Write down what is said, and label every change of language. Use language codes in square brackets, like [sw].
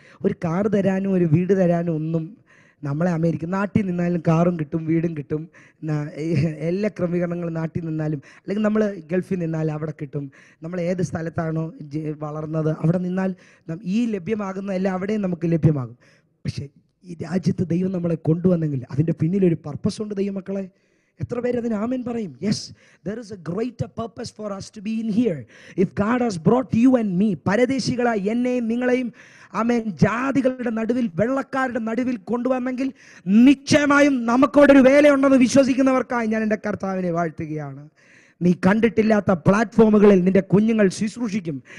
[ml] ഒരു കാറ് തരാനും ഒരു വീട് തരാനും ഒന്നും നമ്മളെ നാട്ടിൽ നിന്നാലും കാറും കിട്ടും, വീടും കിട്ടും, എല്ലാ ക്രമീകരണങ്ങളും നാട്ടിൽ നിന്നാലും, അല്ലെങ്കിൽ നമ്മൾ ഗൾഫിൽ നിന്നാലും അവിടെ കിട്ടും. നമ്മൾ ഏത് സ്ഥലത്താണോ വളർന്നത് അവിടെ നിന്നാൽ ഈ ലഭ്യമാകുന്ന എല്ലാം അവിടെയും നമുക്ക് ലഭ്യമാകും. പക്ഷേ ഈ രാജ്യത്ത് ദൈവം നമ്മളെ കൊണ്ടുവന്നെങ്കിൽ അതിൻ്റെ പിന്നിലൊരു പർപ്പസ് ഉണ്ട് ദൈവമക്കളെ. എത്ര പേര് അതിന് ആമേൻ പറയും? [en] Yes, there is a greater purpose for us to be in here. If God has brought you and me, [ml] പരദേശികളായി എന്നെയും നിങ്ങളെയും ആമേൻ ജാതികളുടെ നടുവിൽ, വെള്ളക്കാരുടെ നടുവിൽ കൊണ്ടുവന്നെങ്കിൽ നിശ്ചയമായും നമുക്കോടൊരു വേലയുണ്ടെന്ന് വിശ്വസിക്കുന്നവർക്കായി ഞാൻ എൻ്റെ കർത്താവിനെ വാഴ്ത്തുകയാണ്. നീ കണ്ടിട്ടില്ലാത്ത പ്ലാറ്റ്ഫോമുകളിൽ നിന്റെ കുഞ്ഞുങ്ങൾ ശുശ്രൂഷിക്കും.